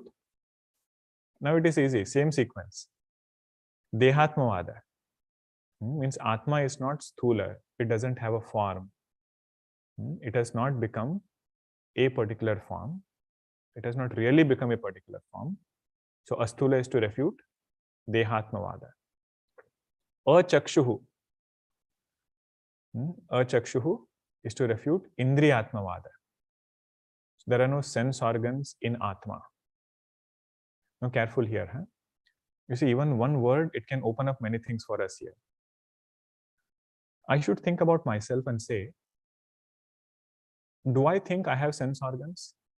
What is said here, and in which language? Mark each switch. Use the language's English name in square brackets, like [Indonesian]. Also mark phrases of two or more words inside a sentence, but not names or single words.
[English] Now it is easy, same sequence. Dehatmavada means Atma is not sthula. It doesn't have a form. It has not become a particular form. It has not really become a particular form. So asthula is to refute Dehatmavada. Achakshuhu. Achakshuhu is to refute Indriyatmavada. So there are no sense organs in Atma. Now careful here. You see, even one word, it can open up many things for us here. I should think about myself and say, do I think I have sense organs?